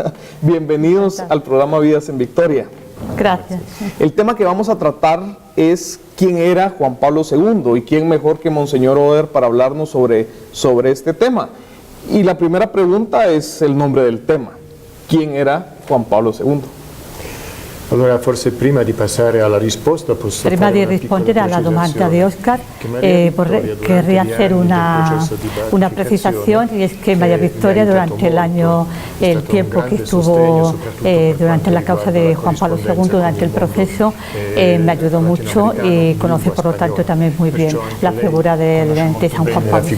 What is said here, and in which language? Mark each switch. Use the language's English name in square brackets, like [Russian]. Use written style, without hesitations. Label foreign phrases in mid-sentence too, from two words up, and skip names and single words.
[Spanish] Bienvenidos al programa Vidas en Victoria. Gracias. El tema que vamos a tratar es quién era Juan Pablo II y quién mejor que Monseñor Oder para hablarnos sobre este tema. Y la primera pregunta es el nombre del tema. ¿Quién era Juan Pablo II? [Italian] Allora, forse prima di passare alla risposta posso Prima di rispondere alla domanda di Oscar, [Spanish] querría hacer una precisación, y es que María Victoria durante el tiempo que estuvo durante la causa de Juan Pablo II, durante el proceso, me ayudó mucho y conoce por lo tanto también muy bien la figura de San Juan Pablo II.